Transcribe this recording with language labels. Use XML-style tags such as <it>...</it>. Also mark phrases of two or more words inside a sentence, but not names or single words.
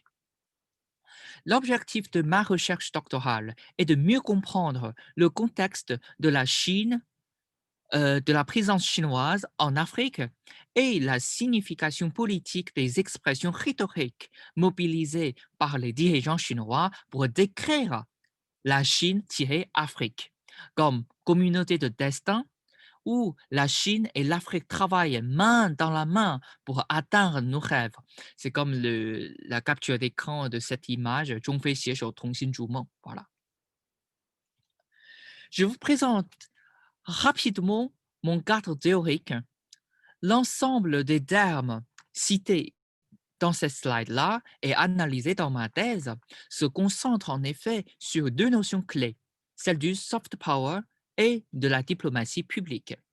<fr>L'objectif de ma recherche doctorale est de mieux comprendre le contexte de la Chine, de la présence chinoise en Afrique et la signification politique des expressions rhétoriques mobilisées par les dirigeants chinois pour décrire la Chine-Afrique comme communauté de destin où la Chine et l'Afrique travaillent main dans la main pour atteindre nos rêves. C'est comme la capture d'écran de cette image,</fr> <zh>中非携手同心筑梦.</zh> <fr>Voilà. Je vous présente rapidement mon cadre théorique. L'ensemble des termes cités dans cette slide-là et analysé dans ma thèse se concentre en effet sur deux notions clés, celle du</fr> <en>soft power</en> <fr>et de la diplomatie publique.</fr>